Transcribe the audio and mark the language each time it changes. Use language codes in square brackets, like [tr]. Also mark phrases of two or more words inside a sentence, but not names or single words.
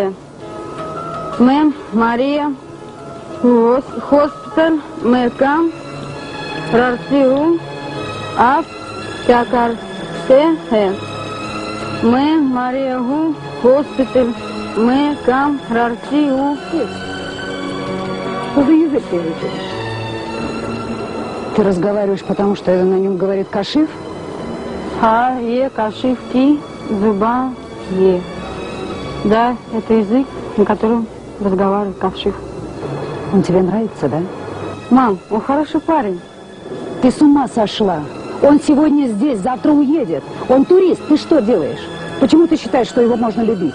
[hi] मैं मारिया हॉस्पिटल में काम करती हूँ। आप क्या करते हैं? मैं मारिया हूँ, हॉस्पिटल में काम करती हूँ। [ru] Ты разговариваешь, потому что на нем говорит Кашиф? [hi] हाँ, ये काशिफ की जुबान ये। [ru] Да, это язык, на котором разговаривает Кашиф. Он тебе нравится, да? Мам, он хороший парень. Ты с ума сошла. Он сегодня здесь, завтра уедет. Он турист. Ты что делаешь? Почему ты считаешь, что его можно любить?